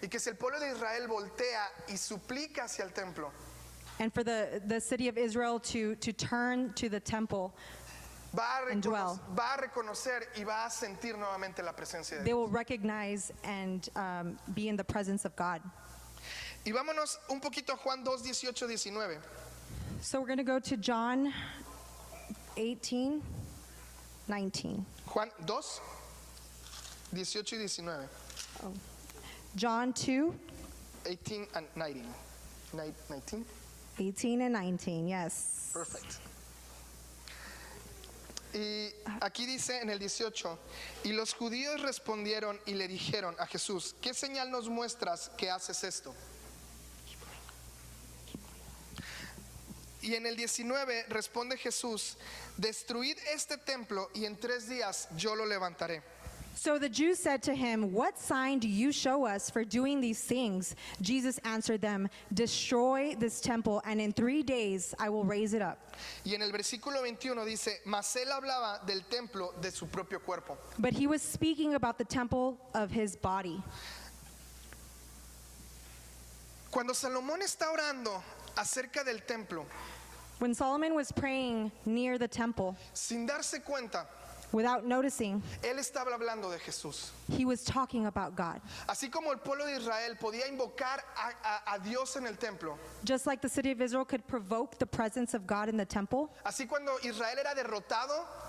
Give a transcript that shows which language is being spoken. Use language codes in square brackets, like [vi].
[es] Y que si el pueblo de Israel voltea y suplica hacia el templo, [en] And for the city of Israel to turn to the temple, And dwell. [es] va a reconocer y va a sentir nuevamente la presencia de [en] they [es] Dios. [en] will recognize and be in the presence of God. [es] Y vámonos un poquito a Juan 2, 18, 19. [en] So we're going to go to John 18, 19. [es] Juan 2, 18 y 19. [en] John 2, 18 and 19. 19? 18 and 19, yes. Perfect. [es] Y aquí dice en el 18, y los judíos respondieron y le dijeron a Jesús, ¿qué señal nos muestras que haces esto? Y en el 19 responde Jesús, destruid este templo y en 3 días yo lo levantaré. [en] So the Jews said to him, "What sign do you show us for doing these things?" Jesus answered them, "Destroy this temple, and in 3 days I will raise it up." [es] Y en el versículo 21 dice, mas él hablaba del templo de su propio cuerpo. [en] But he was speaking about the temple of his body. [es] Cuando Salomón está orando acerca del templo, [en] When Solomon was praying near the temple, [es] sin darse cuenta, [en] without noticing, [es] él estaba hablando de Jesús. [en] he was talking about God. [es] Así como el pueblo de Israel podía invocar a Dios en el templo, [en] Just like the city of Israel could provoke the presence of God in the temple, [es] así cuando Israel era derrotado,